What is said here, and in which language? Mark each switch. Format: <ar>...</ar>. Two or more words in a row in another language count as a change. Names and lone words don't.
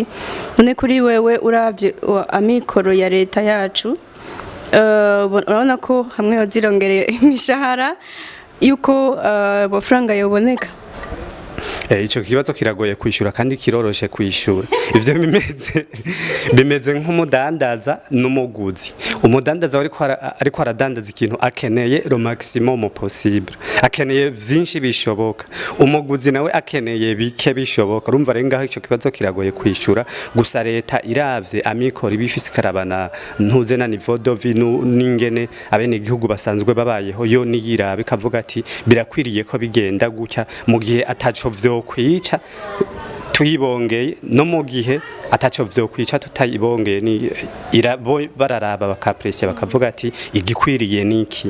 <rn>None kuri wewe uravye amikoro ya leta yacu urabona ko hamwe yozirongereye imishahara yuko amafaranga yoboneka. Ico kibazo kiragoye kwishura kandi kiroroshe kwishura. Ivyo bimeze nk'umudandaza n'umuguzi. Umudandaza ariko aradandaza ikintu akeneye</rn> <fr>le maximum possible.</fr> <rn>Akeneye vyinshi bishoboka. Umuguzi nawe akeneye bike bishoboka. Urumva rero ngaho ico kibazo kiragoye kwishura. Gusa leta iravye amikoro ibifise karabana ntuze na</rn> <fr>niveau de vie</fr> <rn>n'ingene abene igihugu basanzwe babayeho yo niyirabe kavuga ati birakwiriye ko bigenda gutya mu gihe ataco vyo kwica tuyibongeye no mu gihe ataco vyo kwica tutayibongeye ni bararaba bakapressya bakavuga ati igikwiriye niki.</rn>